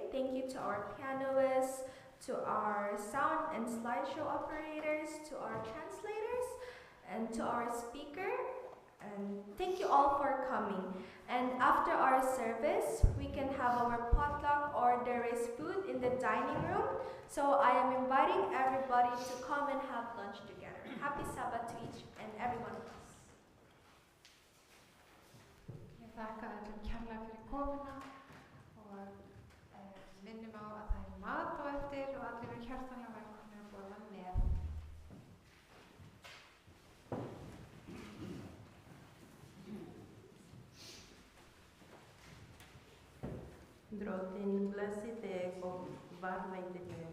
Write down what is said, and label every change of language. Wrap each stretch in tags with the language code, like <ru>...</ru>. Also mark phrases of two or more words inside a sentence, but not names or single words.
<en>Thank you to our pianists, to our sound and slideshow operators, to our translators, and to our speaker. And thank you all for coming. And after our service, we can have our potluck or there is food in the dining room. So I am inviting everybody to come and have lunch together. Happy Sabbath to each and every one of us.</en> <is>Ég þakka öllum kærlega fyrir komuna og minnum á að það er mat á eftir og allir eru hjartanlega velkomnir að borða með. Drottinn blessi þig og varðveiti þig.</is>